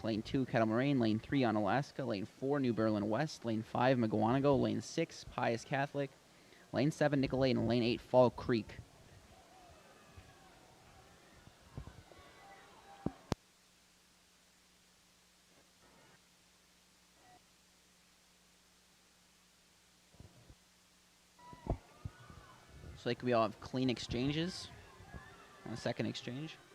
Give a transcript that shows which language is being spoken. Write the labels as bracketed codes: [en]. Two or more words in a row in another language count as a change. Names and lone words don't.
[en] Lane 2, Kettle Moraine. Lane 3, Onalaska. Lane 4, New Berlin West. Lane 5, Mugwanago. Lane 6, Pius Catholic. Lane 7, Nicolay. And Lane 8, Fall Creek. So like we all have clean exchanges on the second exchange.